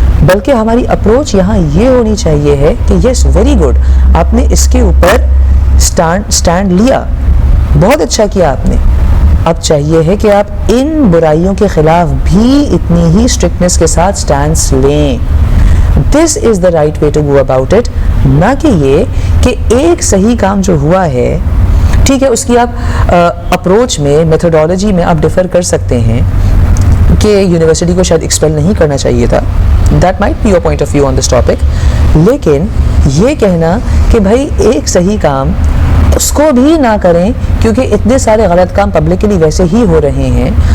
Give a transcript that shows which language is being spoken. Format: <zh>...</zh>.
<ur>بلکہ ہماری اپروچ یہاں یہ ہونی چاہیے ہے کہ</ur> <en>yes very good,</en> <ur>آپ نے اس کے اوپر سٹینڈ لیا، بہت اچھا کیا آپ نے. اب چاہیے ہے کہ آپ ان برائیوں کے خلاف بھی اتنی ہی اسٹرکٹنس کے ساتھ سٹینڈس لیں.</ur> <en>This is the right way to go about it.</en> <ur>نہ کہ یہ کہ ایک صحیح کام جو ہوا ہے، ٹھیک ہے، اس کی آپ اپروچ میں، میتھڈالوجی میں آپ ڈیفر کر سکتے ہیں کہ یونیورسٹی کو شاید ایکسپیل نہیں کرنا چاہیے تھا.</ur> <en>That might be your point of view on this topic.</en> <ur>لیکن یہ کہنا کہ بھائی ایک صحیح کام اس کو بھی نہ کریں کیونکہ اتنے سارے غلط کام پبلکلی ویسے ہی ہو رہے ہیں،</ur>